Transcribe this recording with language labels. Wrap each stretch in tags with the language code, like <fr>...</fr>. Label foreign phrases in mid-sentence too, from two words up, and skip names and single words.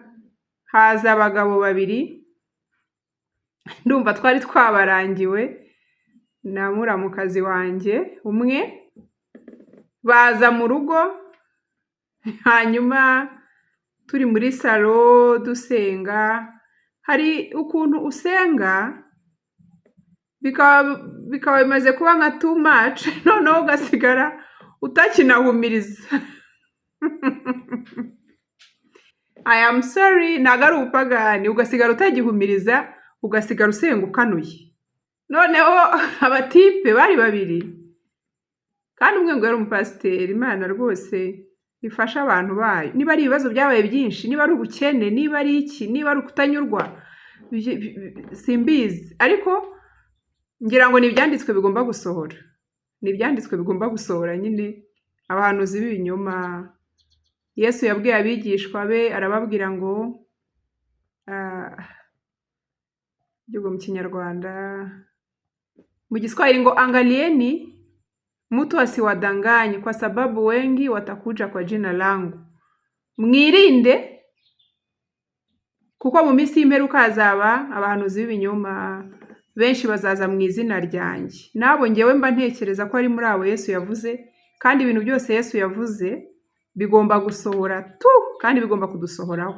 <rw>Haza abagabo 2, ndumva twari twabarangiwe na muramukazi wanjye umwe, baza mu rugo, hanyuma turi muri salo dusenga. Hari ukuntu usenga bikaba bimaze kuba nka</rw> <en>too much,</en> <rw>noneho ugasigara utakinahumiriza.</rw> <en>I am sorry,</en> <rw>ntabwo ari ubupagani, ugasigara utagihumiriza, ugasigara usenga ukanuye. Noneho abatipe bari 2, kandi umwe ngo yari umupasiteri. Imana rwose ifasha abantu bayo, niba ari ibibazo byabaye byinshi, niba ari ubukene, niba ari iki, niba ari ukutanyurwa, simbizi, ariko ngira ngo ni ibyanditswe bigomba gusohora, ni ibyanditswe bigomba gusohora nyine. Abahanuzi b'ibinyoma Yesu yabwiye abigishwa be, arababwira ngo byugo mu Kinyarwanda, mu Giswahili ngo</rw> <sw>angalieni mtu asiwadanganye kwa sababu wengi watakuja kwa jina langu.</sw> <rw>Mwirinde kuko mu minsi y'imperuka hazaba abahanuzi b'ibinyoma benshi bazaza mu izina ryanjye. Nabo ngewe mba ntekereza ko ari muri abo Yesu yavuze, kandi ibintu byose Yesu yavuze bigomba gusohora kandi bigomba kudusohoraho.</rw>